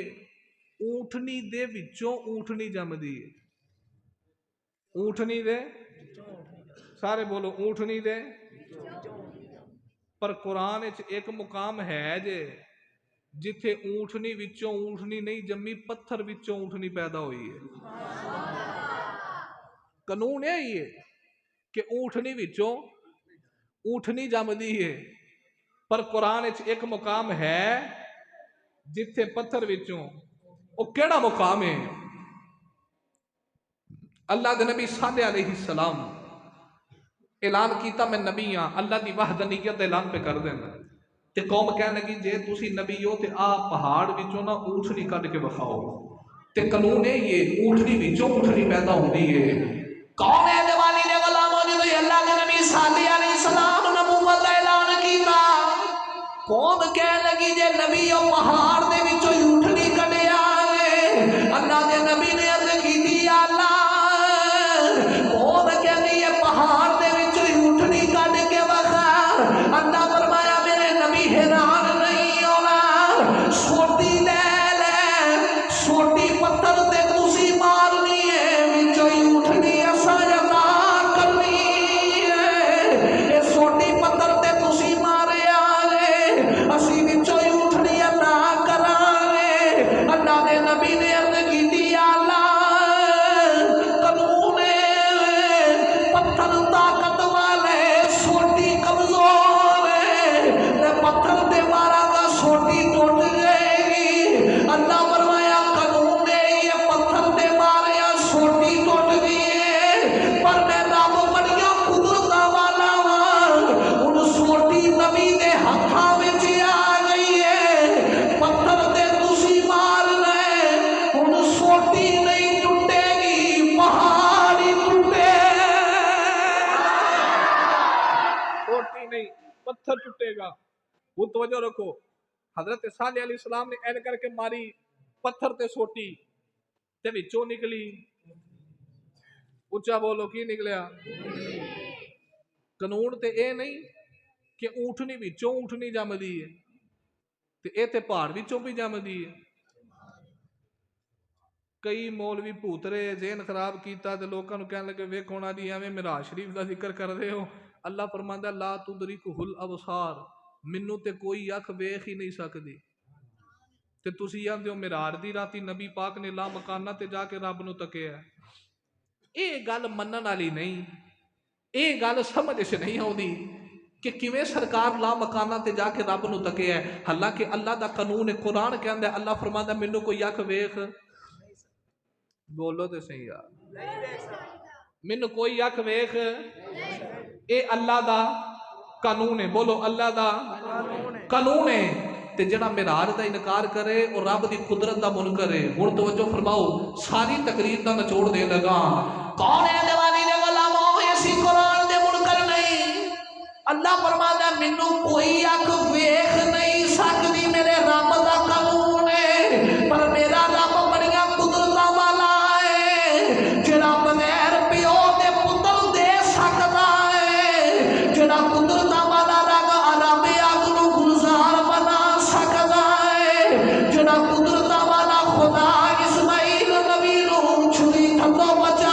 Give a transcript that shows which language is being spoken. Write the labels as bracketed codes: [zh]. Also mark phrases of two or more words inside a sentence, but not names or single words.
[pa] اونٹنی دے وچوں اونٹنی جم دیئے، اونٹنی دے، سارے بولو اونٹنی دے، پر قرآن ایک مقام ہے جے جتھے اونٹنی وچوں اونٹنی نہیں جمی، پتھر وچوں اونٹنی پیدا ہوئی ہے، قانون یہی ہے کہ اونٹنی وچوں اونٹنی جم دیئے، پر قرآن ایک مقام ہے جتھے پتھر وچوں، وہ کیڑا مقام ہے؟ اللہ دے نبی [ar] صلی علیہ السلام [pa] اعلان کیتا میں نبی ہاں، اللہ دی وحدانیت اعلان پہ کر دینا، تے قوم کہنے لگی جے تسی نبی ہو تے آ پہاڑ وچوں نہ اونٹنی کٹ کے بخاؤ، تے قانون ہے یہ اونٹنی وچوں اونٹنی پیدا ہوندی ہے، کون ہے دیوالی دے غلاموں جو اللہ کے نبی [ar] صلی علیہ السلام [pa] نبوت دا اعلان کیتا، قوم کہنے لگی جے نبی او پہاڑ دے وچوں اونٹنی کڈیا ہے، اللہ دے نبی نے عرض کیتی [ar] یا اللہ، [pa] قوم کہندی ہے پہاڑ دے وچوں اونٹنی کڈ کے وکھا، اللہ فرمایا میرے نبی حیران نہیں ہونا، سوٹی لے لے، سوٹی پتھر تے تسی مارنی ہے، وچوں اونٹنی اساں عطا کرنی ہے، اے سوٹی پتھر تے تسی ماریا ہے، اسی وچوں اونٹنی عطا کرانگے، اللہ دے نبی نے عرض کیتی [ar] یا اللہ، [pa] قانون پتھر طاقت والے، سوٹی کمزور ہے، تے پتھر تے مارا گا سوٹی ٹوٹ جائے گی، اللہ فرمایا قانون یہ پتھر تے ماریا سوٹی ٹوٹ گئی ہے، پر میں رب بڑیاں قدرتاں والا ہاں، ان سوٹی نبی دے ہتھاں وچ آ گئی ہے، پتھر تے تسی مار لے، ان سوٹی نہیں ٹوٹے گی، پہاڑ ہی ٹوٹے، سوٹی نہیں پتھر ٹوٹے گا۔ وہ توجہ رکھو، حضرت صالح [ar] علیہ السلام [pa] نے این کر کے ماری پتھر تے سوٹی تے وچوں نکلی، اچھا بولو کی نکلیا؟ قانون تے اے نہیں کہ اونٹنی وچوں اونٹنی جم دی ہے، تے اے تے پہاڑ وچوں بھی جم دی ہے، کئی مولوی پوترے ذہن خراب کیتا تے لوکاں نو کہنے لگے ویکھو نا جی ایویں معراج شریف دا ذکر کر رہے ہو، اللہ فرماندا [ar] لا تدرکہ الابصار، [pa] مینوں تے کوئی اکھ ویکھ ہی نہیں سکدی، تے تسی آندے ہو معراج دی راتی نبی پاک نے لا مکانہ تے جا کے رب نو تکیا ہے، اے گل منن والی نہیں، اے گل سمجھ سے نہیں آؤندی، کہ کیویں سرکار لا مکانہ تے جا کے رب نو تکیا ہے، حالانکہ اللہ دا قانون ہے، قرآن کہندا ہے، اللہ فرماندا ہے مینوں کوئی اکھ ویکھ، بولو تے صحیح یار، مینوں کوئی اکھ ویکھ، اے اللہ دا قانون ہے، بولو اللہ دا قانون ہے۔ تے جڑا معراج دا انکار کرے اور رب دی قدرت دا منکر ہے۔ ہن توجہ فرماؤ، ساری تقریر دا نچوڑ دے لگا، کون ہے دیوانی دے غلاموں، ایسی قرآن دے منکر نہیں۔ اللہ فرماتا ہے مینوں کوئی اکھ ویکھ نہیں سکتی، میرے رب دا قانون ہے، پر میرا رب بڑیاں قدرتاں والا ہے، جڑا بغیر پیو دے پتر دے سکدا ہے، جڑا قدرتاں والا رب عرب اگ نو گلزار بنا سکدا ہے، جڑا قدرتاں والا خدا اسماعیل نبی نو چھری تھلوں بچا